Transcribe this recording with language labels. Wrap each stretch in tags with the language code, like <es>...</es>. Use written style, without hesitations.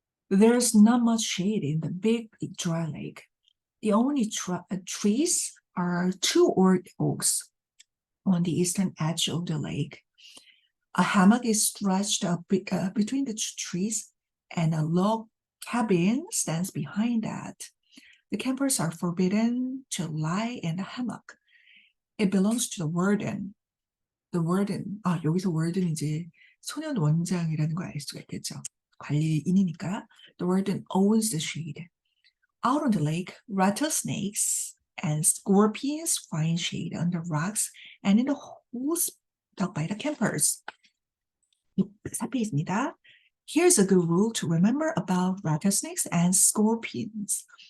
<en>There's not much shade in the big dry lake. The only trees are 2 oaks on the eastern edge of the lake. A hammock is stretched up between the trees, and a log cabin stands behind that. The campers are forbidden to lie in the hammock. It belongs to the warden. The warden,</en> <ko>여기서 warden이 이제 소년 원장이라는 걸 알 수가 있겠죠. 관리인이니까.</ko> <en>The warden owns the shade. Out on the lake, rattlesnakes and scorpions find shade under rocks and in the holes dug by the campers.</en> <ko>사필이 있습니다.</ko> <en>Here's a good rule to remember about rattlesnakes and scorpions.</en>